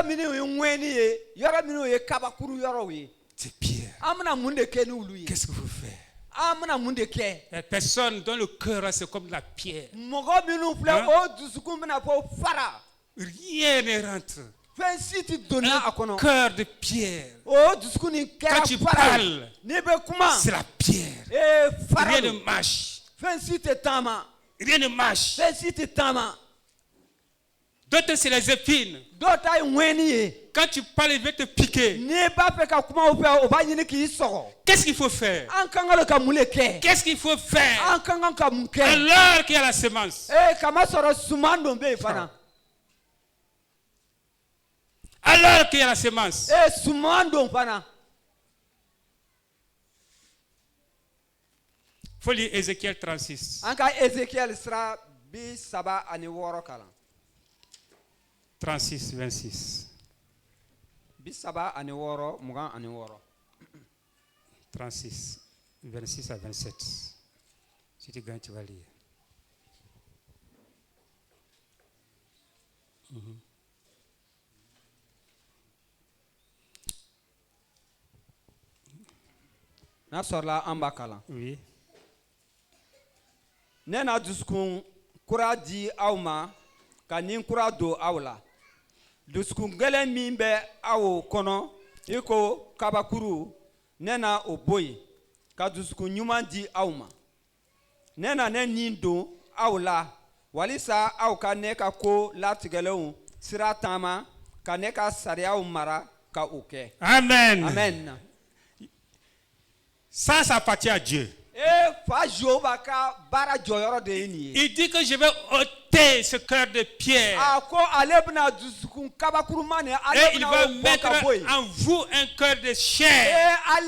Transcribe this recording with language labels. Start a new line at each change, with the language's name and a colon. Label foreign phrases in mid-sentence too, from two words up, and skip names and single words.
Bambara: yɔrɔ minnu ye ŋɛni ye yɔrɔ minnu ye kabakuru yɔrɔw ye
French: Ces pierres,
Bambara: an bɛna mun de kɛ n'olu ye
French: qu'est-ce que vous faites?
Bambara: an bɛna mun de kɛ
French: Les personnes dont le cœur c'est comme la pierre.
Bambara: mɔgɔ minnu filɛ
French: Hein?
Bambara: o dusukun bɛna fɔ fara
French: Rien ne rentre.
Bambara: fɛn si tɛ donna a
French: Un
Bambara: kɔnɔ
French: cœur de pierre.
Bambara: o dusukun nin
French: Quand tu
Bambara: kɛra fara ye
French: parles,
Bambara: n'i bɛ kuma
French: c'est la pierre.
Bambara: fara
French: Rien
Bambara: don
French: ne marche.
Bambara: fɛn si tɛ taama
French: Rien ne marche.
Bambara: fɛn si tɛ taama
French: D'autres, c'est les épines.
Bambara: dɔw ta ye ŋɛni ye
French: Quand tu parles, il va te piquer.
Bambara: n'i b'a fɛ ka kuma o fɛ o b'a ɲini k'i sɔgɔ
French: Qu'est-ce qu'il faut faire?
Bambara: an kan ka ka mun de kɛ
French: Qu'est-ce qu'il faut faire?
Bambara: an kan ka mun kɛ
French: Alors qu'il y a la semence.
Bambara: kamasɔrɔ suman dɔ bɛ yen fana
French: Alors qu'il y a la semence.
Bambara: Sumando pana.
French: Faut lire Ézéchiel 36.
Bambara: Anka Ezekiel sera bi saba ani woro kala. 36, 26. Bi saba ani woro, mugan ani woro.
French: 36, 26 à 27. Si tu gagnes, tu vas lire.
Bambara: Na sorla amba kala.
French: Oui.
Bambara: Nena duskun kura di awma ka nin kura do awla. Duskun gelen min be awo kono iko kabakuru nena oboyi ka duskun nyuman di awma. Nena ne nin do awla walisa aw ka ne ka ko latigelew sira tama ka ne ka sariyaw mara ka oke. Amen. Amen.
French: Ça appartient à Dieu. Il dit que je vais ôter ce cœur de pierre. Et il va mettre en vous un cœur de chair.